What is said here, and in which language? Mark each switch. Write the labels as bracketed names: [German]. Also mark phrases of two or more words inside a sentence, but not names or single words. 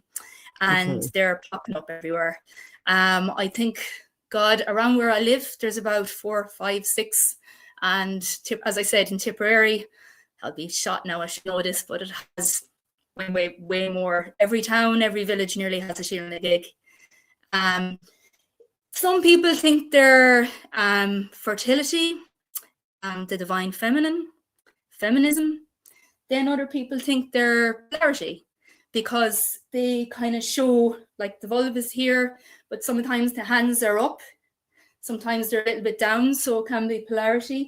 [English] And they're popping up everywhere. I think, God, around where I live, there's about 4, 5, 6 And as I said, in Tipperary, I'll be shot now, I should know this, but it has way more. Every town, every village nearly has a Síl na gig. Some people think they're fertility, the divine feminine, feminism. Then other people think they're polarity, because they kind of show, like, the vulva here, but sometimes the hands are up, sometimes they're a little bit down, so it can be polarity.